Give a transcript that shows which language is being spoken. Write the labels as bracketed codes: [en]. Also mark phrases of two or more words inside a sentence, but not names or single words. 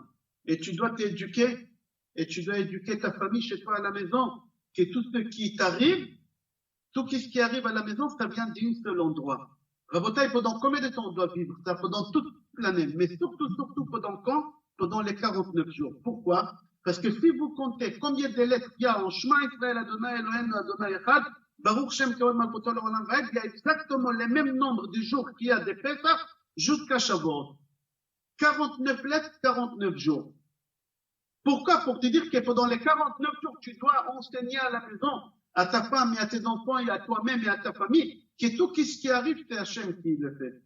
[fr] Et tu dois t'éduquer, et tu dois éduquer ta famille chez toi à la maison, que tout ce qui t'arrive, tout ce qui arrive à la maison, ça vient d'un seul endroit. Rabotaï, pendant combien de temps on doit vivre? Ça pendant toute l'année, mais surtout pendant quand? Pendant les 49 jours. Pourquoi? Parce que si vous comptez combien de lettres il y a en [he] שמע ישראל ה' אלוהינו ה' אחד ברוך שם כבוד מלכותו לעולם ועד, [fr] il y a exactement le même nombre de jours qu'il y a des Pessah jusqu'à Shavuot. 49 lettres, 49 jours. Pourquoi? Pour te dire que pendant les 49 jours, tu dois enseigner à la maison, à ta femme et à tes enfants et à toi-même et à ta famille, que tout ce qui arrive, c'est Hachem qui le fait.